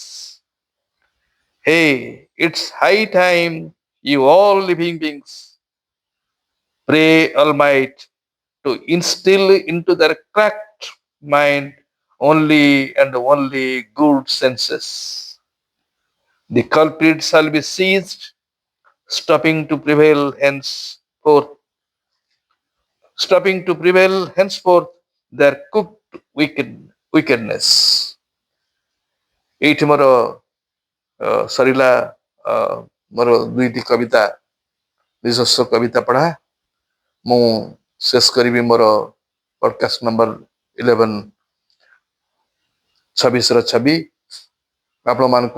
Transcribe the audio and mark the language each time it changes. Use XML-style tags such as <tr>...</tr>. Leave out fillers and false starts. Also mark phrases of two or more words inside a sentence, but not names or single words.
<en>Hey, it's high time you all living beings pray Almighty to instill into their cracked mind only and only good senses. The culprit shall be seized, stopping to prevail henceforth, stopping to prevail henceforth their cooked wickedness.</en> <or>ଏଇଠି ମୋର ସରିଲା ମୋର ଦୁଇଟି କବିତା ନିଜସ୍ୱ କବିତା ପଢ଼ା ମୁଁ ଶେଷ କରିବି ମୋର</or> <en>podcast number</en> <or>11 26 ର 26 ଆପଣମାନଙ୍କୁ</or>